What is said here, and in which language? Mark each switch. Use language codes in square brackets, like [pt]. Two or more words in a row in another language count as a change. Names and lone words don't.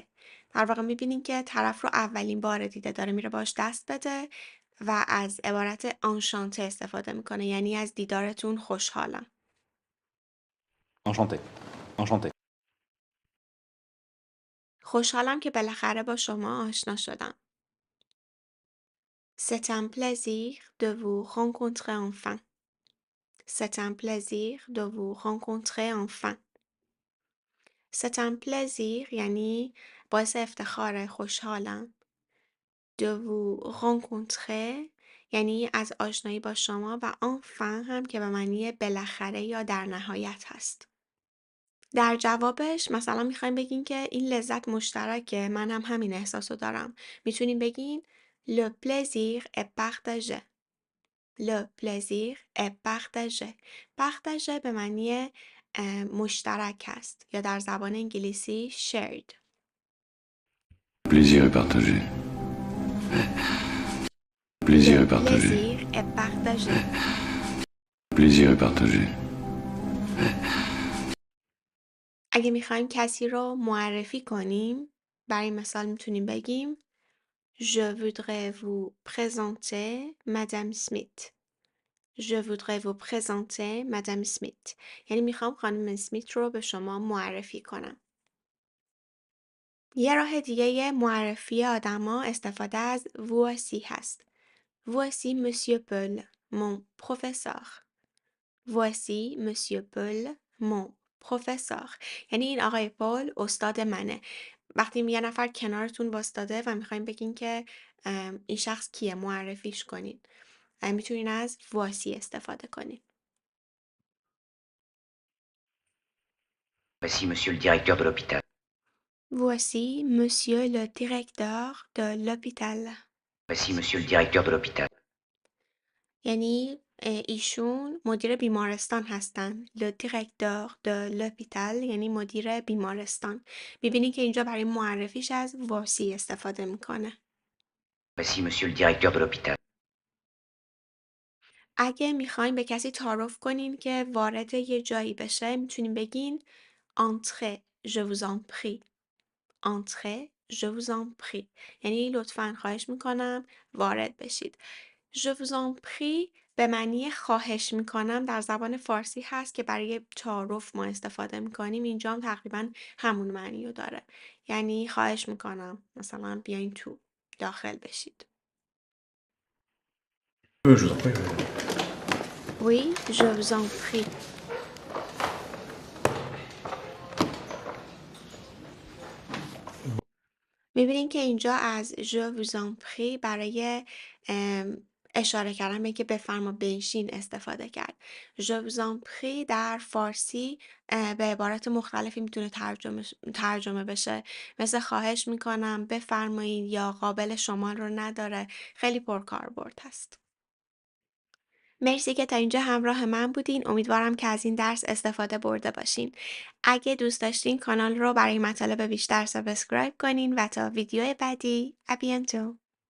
[fa] در واقع میبینین که طرف رو اولین بار دیده، داره میره باش دست بده و از عبارت enchanté استفاده میکنه، یعنی از دیدارتون خوشحالم. [fr] Enchanté. Enchanté. [fa] خوشحالم که بالاخره با شما آشنا شدم. [fr] C'est un plaisir de vous rencontrer enfin. C'est un plaisir de vous rencontrer enfin. C'est un plaisir [fa] یعنی باعث افتخار، خوشحالم. [fr] De vous rencontrer [fa] یعنی از آشنایی با شما و enfin هم که به معنی بالاخره یا در نهایت هست. در جوابش مثلا میخوایم بگین که این لذت مشترکه، من هم همین احساسو دارم. میتونیم بگین [fr] Le plaisir est partagé. Le plaisir est partagé. [fa] partagé به معنی مشترک است یا در زبان انگلیسی shared. [fr] Plaisir est partagé. Plaisir Le est partagé. plaisir est partagé. Plaisir est partagé. [fa] اگه میخوایم کسی رو معرفی کنیم، برای مثال میتونیم بگیم [fr] Je voudrais vous présenter Madame Smith. Je voudrais vous présenter Madame Smith. [fa] یعنی میخوام خانم اسمیت رو به شما معرفی کنم. یه راه دیگه معرفی آدما استفاده از voici هست. [fr] Voici Monsieur Paul, mon professeur. Voici Monsieur Paul, mon professeur. [fa] یعنی این آقای پل استاد منه. وقتی یه نفر کنارتون واسطاده و میخوایم بگین که این شخص کیه، معرفیش کنین، میتونین از voici استفاده کنین. [fr] Voici monsieur le directeur de l'hôpital. Voici Monsieur le directeur de l'hôpital. Voici monsieur le directeur de l'hôpital. [fa] یعنی ایشون مدیر بیمارستان هستن. [fr] Le directeur de l'hôpital [fa] یعنی مدیر بیمارستان. میبینی که اینجا برای معرفیش از voici استفاده میکنه. [fr] Voici monsieur le directeur de l'hôpital. [fa] اگه میخواین به کسی تعارف کنین که وارد یه جایی بشه، میتونین بگین [fr] entrez, je vous en prie. entrez, je vous en prie. [fa] یعنی لطفاً خواهش میکنم وارد بشید. [fr] Je vous en prie [fa] به معنی خواهش میکنم در زبان فارسی هست که برای تعارف ما استفاده میکنیم. اینجا هم تقریبا همون معنی رو داره. یعنی خواهش میکنم مثلا بیاین تو، داخل بشید. [fr] Je vous en prie. Oui, je vous en prie. [fa] می‌بینین که اینجا از [fr] je vous en prie [fa] برای اشاره کردن به اینکه بفرما بنشین استفاده کرد. [fr] je vous en prie [fa] در فارسی به عبارات مختلفی میتونه ترجمه بشه، مثل خواهش میکنم، بفرمایید یا قابل شمال رو نداره. خیلی پرکاربرد هست. مرسی که تا اینجا همراه من بودین. امیدوارم که از این درس استفاده برده باشین. اگه دوست داشتین کانال رو برای مطالب بیشتر سابسکرایب کنین و تا ویدیو بعدی، ابیانتو.